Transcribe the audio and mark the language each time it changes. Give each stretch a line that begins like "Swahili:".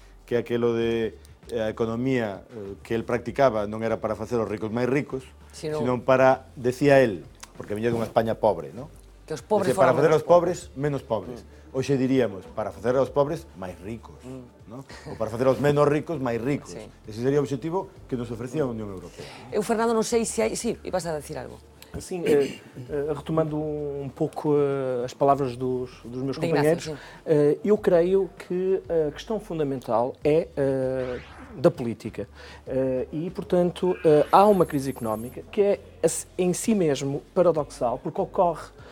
Galician: Que aquelo de a economía que el practicaba non era para facer os ricos máis ricos, sino para,
Spanish: decía él,
Galician: porque viña dunha España pobre, non? Que os pobres para facer aos pobres menos pobres. Hoxe diríamos, para facer aos pobres máis ricos, non? Ou para facer aos menos ricos máis ricos. Ese sería o objetivo que nos ofrecía a Unión Europea. Eu, Fernando, non sei se hai... Sí, ibas a decir algo.
Portuguese: Sim, retomando um pouco as palavras dos meus companheiros, eu creio que a questão fundamental é da política e, portanto, há uma crise económica que é em si mesmo paradoxal, porque ocorre